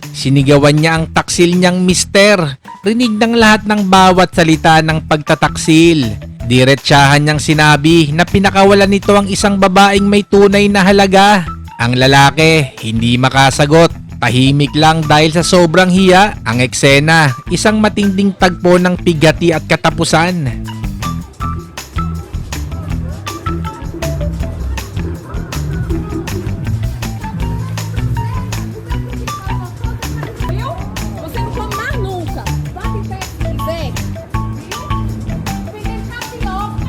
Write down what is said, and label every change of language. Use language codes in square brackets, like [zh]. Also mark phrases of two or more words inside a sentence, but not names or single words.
[tl] Sinigawan niya ang taksil niyang mister. Rinig ng lahat ng bawat salita ng pagtataksil. Diretsahan niyang sinabi na pinakawalan nito ang isang babaeng may tunay na halaga. Ang lalaki, hindi makasagot. Tahimik lang dahil sa sobrang hiya. Ang eksena, isang matinding tagpo ng pigati at katapusan. [pt] Viu? Você não come mais nunca. Vai que pega se quiser. Viu? Tô vendendo tapioca.